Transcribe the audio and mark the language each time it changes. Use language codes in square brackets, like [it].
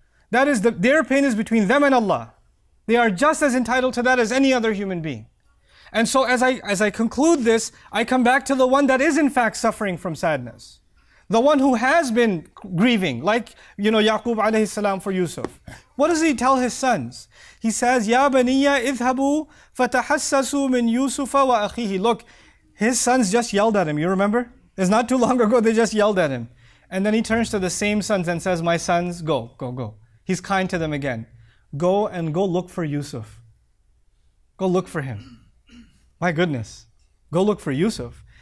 [en] That is, their pain is between them and Allah. They are just as entitled to that as any other human being. And so as I conclude this, I come back to the one that is in fact suffering from sadness. The one who has been grieving, like, you know, Yaqub alayhi salam for Yusuf. What does he tell his sons? He says, [ar] يَا بَنِيَّ اِذْهَبُوا فَتَحَسَّسُوا مِنْ يُوسُفَ وَأَخِيهِ. [en] Look, his sons just yelled at him, you remember? It's not too long ago, they just yelled at him. And then he turns to the same sons and says, my sons, go, go, go. He's kind to them again. Go and go look for Yusuf. Go look for him. My goodness, go look for Yusuf.